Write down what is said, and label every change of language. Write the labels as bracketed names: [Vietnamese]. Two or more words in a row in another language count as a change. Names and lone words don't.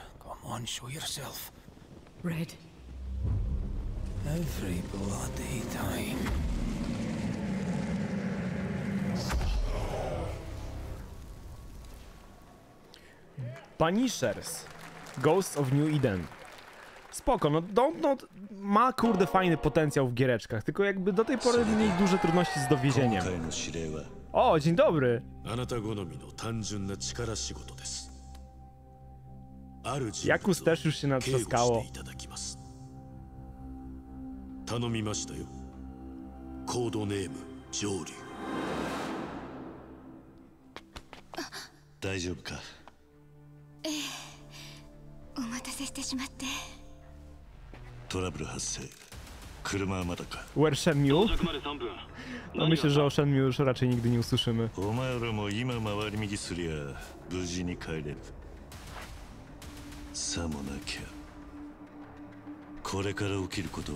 [English] Come on, show yourself. Red. Every bloody time. Punishers. Ghosts of New Eden. [Polish] Spoko, no ma kurde fajny potencjał w giereczkach, tylko jakby do tej pory mieli duże trudności z dowiezieniem. O, dzień dobry. Jakus też już się natrzaskało. [Japanese] 頼みましたよ。コードネーム上流。大丈夫か？ええ、お待たせしてしまって。トラブル発生。車はまだか。 [English] Where Shenmue? [Polish] No myślę, że o Shenmue już raczej nigdy nie usłyszymy. [Japanese] お前らも今回り右すりゃ無事に帰れる。さもなきゃ。これから起きることは。